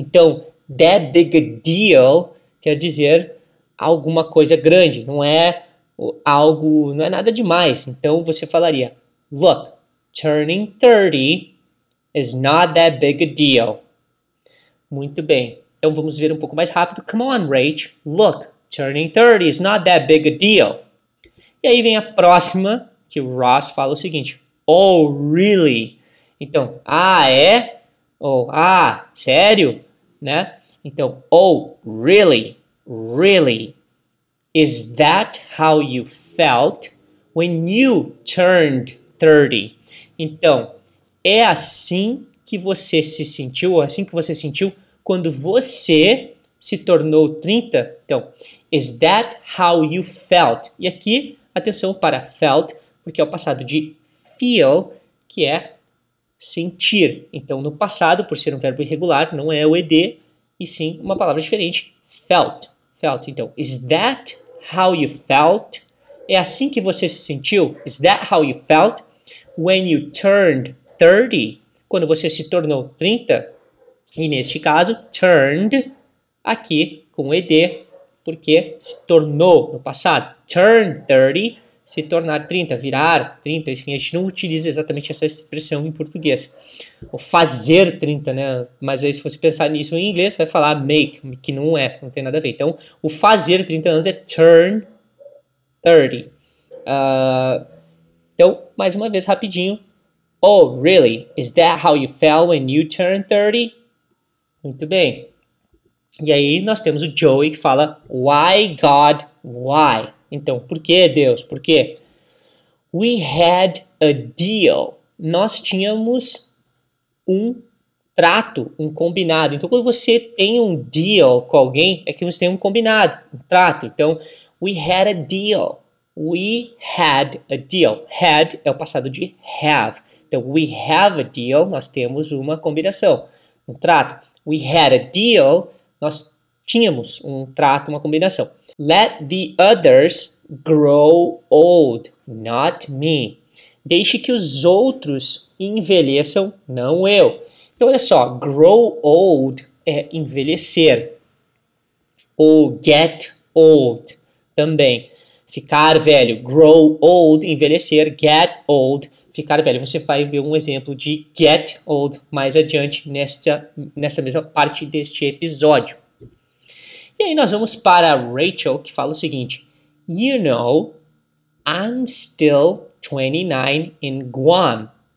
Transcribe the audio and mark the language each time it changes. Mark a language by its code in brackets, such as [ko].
[pt] Então, [en] that big a deal [pt] quer dizer alguma coisa grande, não é algo, não é nada demais. Então você falaria, [en] look, turning 30 is not that big a deal. [pt] Muito bem. Então vamos ver um pouco mais rápido. [en] Come on, Rach. Look, turning 30 is not that big a deal. [pt] E aí vem a próxima, que o Ross fala o seguinte. [en] Oh, really? [pt] Então, é? Ou, sério? Né? Então, [en] oh, really? Really? Is that how you felt when you turned 30? [pt] Então, é assim que você se sentiu, ou assim que você sentiu quando você se tornou 30? [en] Então, is that how you felt? [pt] E aqui, atenção para felt, porque é o passado de feel, que é sentir. Então, no passado, por ser um verbo irregular, não é o ed, e sim uma palavra diferente, felt. Felt. Então, [en] is that how you felt [pt] É assim que você se sentiu? [en] Is that how you felt when you turned 30? [pt] Quando você se tornou 30? E neste caso, turned, aqui com ed, porque se tornou no passado. Turn 30, se tornar 30, virar 30, enfim, a gente não utiliza exatamente essa expressão em português. O fazer 30, né? Mas aí se você pensar nisso em inglês, vai falar make, que não tem nada a ver. Então, o fazer 30 anos é turn 30. Então, mais uma vez, rapidinho. [en] Oh, really? Is that how you felt when you turned 30? [pt] Muito bem. E aí nós temos o Joey que fala [en] Why, God, why? [pt] Então, por que, Deus? Por quê? [en] We had a deal. [pt] Nós tínhamos um trato, um combinado. Então, quando você tem um deal com alguém, é que você tem um combinado, um trato. [en] Então, we had a deal. We had a deal. [pt] Had é o passado de have. Então, [en] we have a deal, [pt] nós temos uma combinação, um trato. [en] We had a deal, [pt] nós tínhamos um trato, uma combinação. [en] Let the others grow old, not me. [pt] Deixe que os outros envelheçam, não eu. Então, olha só, grow old é envelhecer. Ou get old também. Ficar velho, grow old, envelhecer, get old, ficar velho. Você vai ver um exemplo de get old mais adiante nessa mesma parte deste episódio. E aí nós vamos para Rachel, que fala o seguinte. [en] You know, I'm still 29 in Guam.